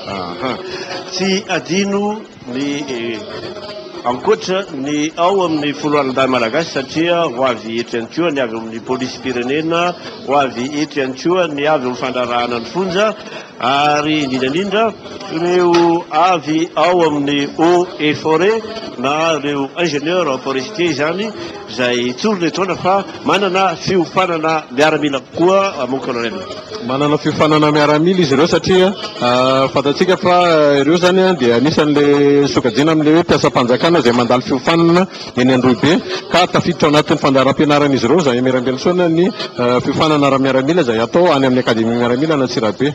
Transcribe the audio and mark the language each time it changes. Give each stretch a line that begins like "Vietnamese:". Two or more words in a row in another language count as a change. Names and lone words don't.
Malagasy: Tsy adino ny ankoatra ny ao amin'ny foloalan-dahy malagasy satria ho avy eto ihany koa ny avy amin'ny polisy pirenena, ho avy eto ihany koa ny avy amin'ny fandrarahana ny fonja, ary indrindrandrindra ireo avy ao amin'ny
French: eau et forêt
Malagasy: na ireo
French: ingénieur forestier
Malagasy: zany zay tsorona etoana fa manana fiofanana miaramila koa,
French: mon colonel.
Malagasy: Manana fiofanana miaramila izy ireo satria fatatsika fa ireo zany dia anisan'le sokajina amin'le hoe mpiasam-panjakana zay mandalo fiofanana eny Androibe, ka tafiditra anatin'ny fandaharam-pianarana izy ireo zay Miarambelotsona ny fiofanana ara-miaramila zay atao any amin'ny akademia miaramila n'Antsirabe.